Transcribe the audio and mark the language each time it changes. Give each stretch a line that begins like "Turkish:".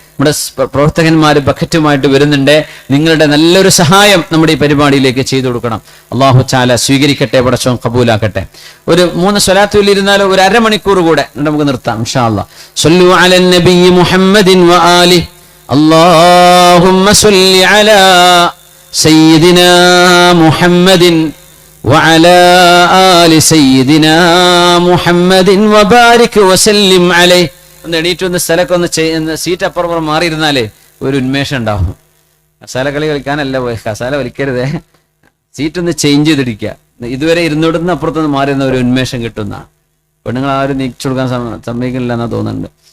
Malayalam: നമ്മുടെ പ്രവർത്തകന്മാർ ബക്കറ്റുമായിട്ട് വരുന്നുണ്ട്. നിങ്ങളുടെ നല്ലൊരു സഹായം നമ്മുടെ ഈ പരിപാടിയിലേക്ക് ചെയ്തു കൊടുക്കണം. അള്ളാഹു തആല സ്വീകരിക്കട്ടെ, പടച്ചോൻ ഖബൂലാക്കട്ടെ. ഒരു 3 സ്വലാത്ത് ചൊല്ലിയിരുന്നാലോ ഒരു അരമണിക്കൂർ കൂടെ നമുക്ക് നിർത്താം ഇൻഷാ അല്ലാഹ്.
Arabic: സ്വല്ലു അലൻ നബിയ്യി മുഹമ്മദിൻ വ ആലിഹി. اللهم صل على سيدنا محمد وعلى آل سيدنا محمد وبارك وسلم عليه.
Malayalam: ഒന്ന് എണീറ്റ് ഒന്ന് സ്ഥലമൊക്കെ ഒന്ന് സീറ്റ് അപ്പുറം മാറിയിരുന്നാലേ ഒരു ഉന്മേഷം ഉണ്ടാവും. കസാല കളി കളിക്കാനല്ല പോയി, കസാല വലിക്കരുതേ, സീറ്റ് ഒന്ന് ചേഞ്ച് ചെയ്തിരിക്കുക. ഇതുവരെ ഇരുന്നോടുന്ന അപ്പുറത്തൊന്ന് മാറിയിരുന്ന ഒരു ഉന്മേഷം കിട്ടുന്ന. പെണ്ണുങ്ങൾ ആരും നീക്കിച്ചു കൊടുക്കാൻ സമ്മതിക്കുന്നില്ല എന്നാ തോന്നുന്നുണ്ട്.